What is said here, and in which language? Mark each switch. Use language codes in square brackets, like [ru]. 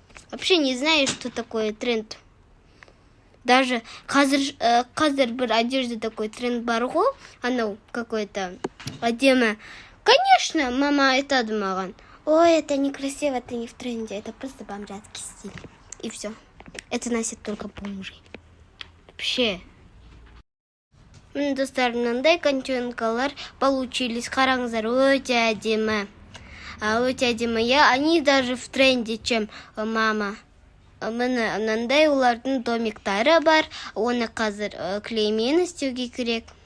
[ru] Вообще не знаю, что такое тренд. [kk] Даже қазір бір одежда такой тренд бар ғой, анау какой-то әдемі. Конечно, мама айтады маған. [ru] Ой, это некрасиво, это не в тренде, это просто бомжатский стиль. И все. Это носят только бомжи. Вообще. Достар, [kk] мынандай контенкалар [ru] получились. [kk] Қараңыздар, өте әдемі. Өте әдемі. [ru] Они даже в тренде, чем мама. [kk] Мынандай олардың домиктары бар. Оны қазір клеймен істеуге керек.